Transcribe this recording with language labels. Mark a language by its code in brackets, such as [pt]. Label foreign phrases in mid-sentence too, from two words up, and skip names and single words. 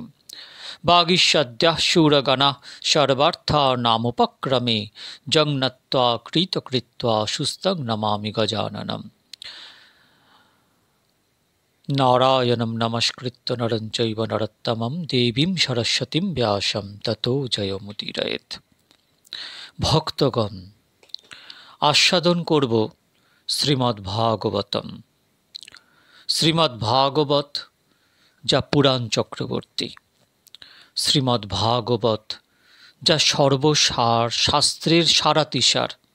[sa] वागीशाद्याः शूरगणाः सर्वार्थानामुपक्रमे जङ्नत्वा कृतकृत्वा सुस्थं नमामि गजाननम्। नारायणं नमस्कृत्य नरं चैव नरोत्तमं देवीं सरस्वतीं व्यासं ततो जयमुदीरयेत्। [bn] ভক্তগণ, আস্বাদন করব শ্রীমদ্ ভাগবতম। শ্রীমদ্ ভাগবত যা পুরাণ চক্রবর্তী, শ্রীমদ্ ভাগবত যা সর্বসার, শাস্ত্রের সারাতিসার।